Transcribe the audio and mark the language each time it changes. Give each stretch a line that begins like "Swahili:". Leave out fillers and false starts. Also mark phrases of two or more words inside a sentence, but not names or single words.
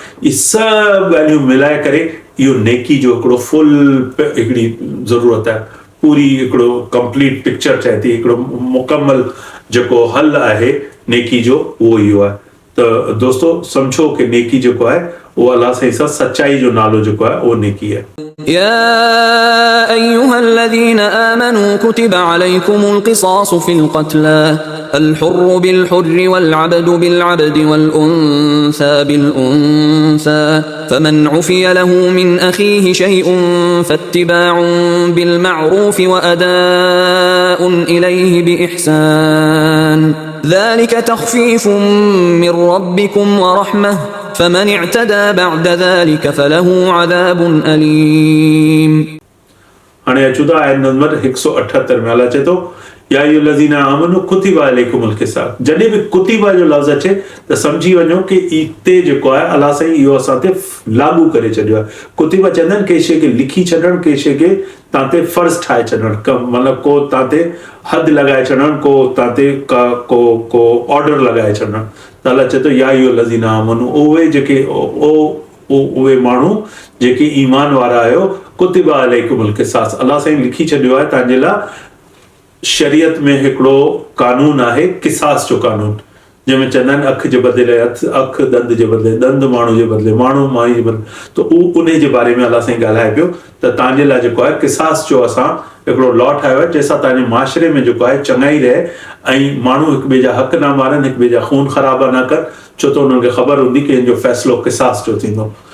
Sindhi: इहे सभु ॻाल्हियूं मिलाए करे इहो नेकी जो हिकिड़ो फुल हिकिड़ी ज़रूरत आहे, पूरी हिकिड़ो
English: complete picture
Sindhi: चए थी, हिकिड़ो मुकमल जेको हल आहे नेकी जो उहो इहो आहे। त दोस्तो सम्झो कि नेकी जेको आहे उहो अलाह साईं सां सचाई जो नालो जेको आहे उहो नेकी आहे।
Arabic: يا أيها الذين آمنوا كتب عليكم القصاص في القتلى الحر بالحر والعبد بالعبد والأنثى بالأنثى فمن عفي له من أخيه شيء فاتباع بالمعروف وأداء إليه بإحسان ذلك تخفيف من ربكم ورحمة فمن اعتدى بعد ذلك فله عذاب أليم.
Sindhi: हाणे अचूं था आयत नंबर 178 में अल्लाह चए थो
Arabic: يا أيها الذين آمنوا كتب عليكم القصاص.
Sindhi: जॾहिं बि कुतिबा जो लफ़्ज़ अचे त सम्झी वञो कि इते जेको आहे अल्लाह साईं इहो असां ते लागू करे छॾियो आहे। कुतिबा चवंदा आहिनि कंहिं शइ खे लिखी छॾणु, कंहिं शइ खे तव्हां ते फ़र्ज़ ठाहे छॾणु, मतिलबु को तव्हां ते हद लॻाए छॾणु, को तव्हां ते को ऑर्डर लॻाए छॾणु। त अल्लाह चए थो
Arabic: يا أيها الذين آمنوا,
Sindhi: उहे जेके उहे माण्हू जेके ईमान वारा आहियो,
Arabic: كتب عليكم القصاص,
Sindhi: अल्लाह साईं लिखी छॾियो आहे तव्हांजे लाइ शरीयत में हिकिड़ो कानून आहे क़िसास जो कानून, जंहिंमें चवंदा आहिनि अखि जे बदिले अखि, दंद जे बदिले दंद, माण्हू जे बदिले माण्हू, माई जे बदिले, त उन जे बारे में अल्लाह साईं ॻाल्हाए पियो त तव्हांजे लाइ जेको आहे क़िसास जो असां हिकिड़ो लॉ ठाहियो आहे जंहिंसां तव्हांजे माशरे में जेको आहे चङाई रहे ऐं माण्हू हिक ॿिए जा हक़ न मारनि, हिक ॿिए जा खून ख़राबा न कनि, छो त उन्हनि खे ख़बर हूंदी कि हिन जो फ़ैसिलो क़िसास जो थींदो।